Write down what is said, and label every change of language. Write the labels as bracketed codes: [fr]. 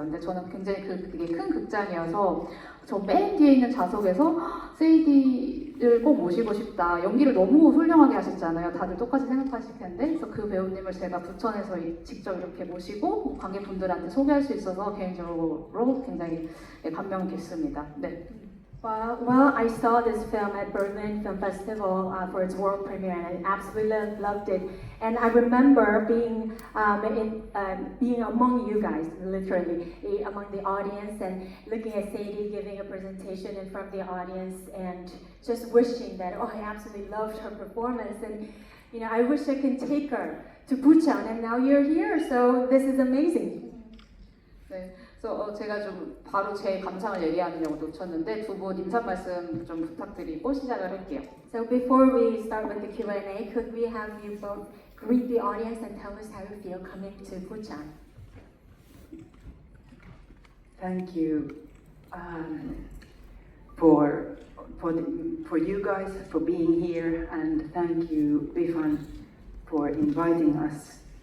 [ko] 근데 저는 굉장히 그게 큰 극장이어서 저 맨 뒤에 있는 좌석에서 세이디를 꼭 모시고 싶다. 연기를 너무 훌륭하게 하셨잖아요. 다들 똑같이 생각하실 텐데. 그래서 그 배우님을 제가 부천에서 직접 이렇게 모시고 관객분들한테 소개할 수 있어서 개인적으로 굉장히 감명 깊습니다. 네. [en] Well, I saw this film at Berlin Film Festival for its world premiere, and I absolutely loved it. And I remember being being among you guys, literally among the audience, and looking at Sadie giving a presentation in front of the audience, and just wishing that, oh, I absolutely loved her performance, and you know, I wish I could take her to Busan, and now you're here, so this is amazing. [ko] 네. 그래서 제가 좀 바로 제 감상을 얘기하느냐고 놓쳤는데 두 분 인사 말씀 좀 부탁드리고 시작을 할게요. [en] So before we start with the Q&A, could we have you both greet the audience and tell us how you feel coming to Busan? Thank you for you guys for being here, and thank you, Bifan, for inviting us.